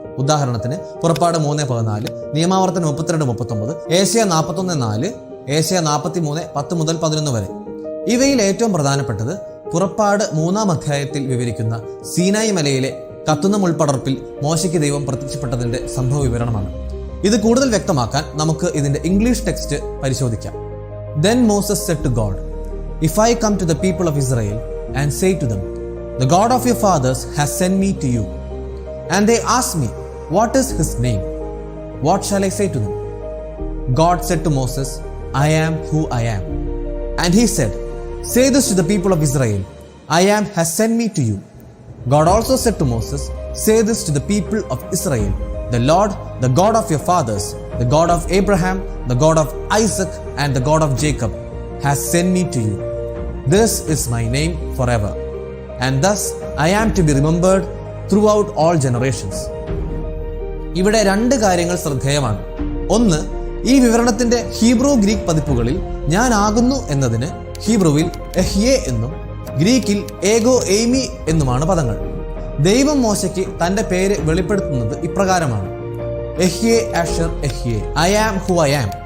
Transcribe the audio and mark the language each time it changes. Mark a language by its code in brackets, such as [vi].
[ml] ഉദാഹരണത്തിന് പുറപ്പാട് 3:14, നിയമാവർത്തനം 32:39, ഏശയ്യ 41:4, ഏശയ്യ 43:10 മുതൽ 11 വരെ. ഇവയിൽ ഏറ്റവും പ്രധാനപ്പെട്ടത് പുറപ്പാട് 3-ാം അധ്യായത്തിൽ വിവരിക്കുന്ന സീനായി മലയിലെ കത്തുന്ന മുൾപടർപ്പിൽ മോശയ്ക്ക് ദൈവം പ്രത്യക്ഷപ്പെട്ടതിൻ്റെ സംഭവ വിവരണമാണ്. ഇത് കൂടുതൽ വ്യക്തമാക്കാൻ നമുക്ക് ഇതിൻ്റെ ഇംഗ്ലീഷ് ടെക്സ്റ്റ് പരിശോധിക്കാം. [en] Then Moses said to God, If I come to the people of Israel and say to them, The God of your fathers has sent me to you, and they ask me, What is his name? What shall I say to them? God said to Moses, I am who I am. And he said, Say this to the people of Israel, I am has sent me to you. God also said to Moses, Say this to the people of Israel, The Lord, the God of your fathers, the God of Abraham, the God of Isaac, and the God of Jacob, has sent me to you. This is my name forever, and thus I am to be remembered throughout all generations. [ml] ഇവിടെ രണ്ട് കാര്യങ്ങൾ ശ്രദ്ധേയമാണ്. ഒന്ന്, ഈ വിവരണത്തിന്റെ Hebrew Greek പതിപ്പുകളിൽ ഞാൻ ആകുന്നു എന്നതിന് ഹീബ്രുവിൽ എഹ്യേ എന്നും ഗ്രീക്കിൽ ഏഗോ എയ്മി എന്നുമാണ് പദങ്ങൾ. ദൈവം മോശയ്ക്ക് തൻ്റെ പേര് വെളിപ്പെടുത്തുന്നത് ഇപ്രകാരമാണ്: [he] എഹ്യേ അഷർ എഹ്യേ, [en] I am who I am.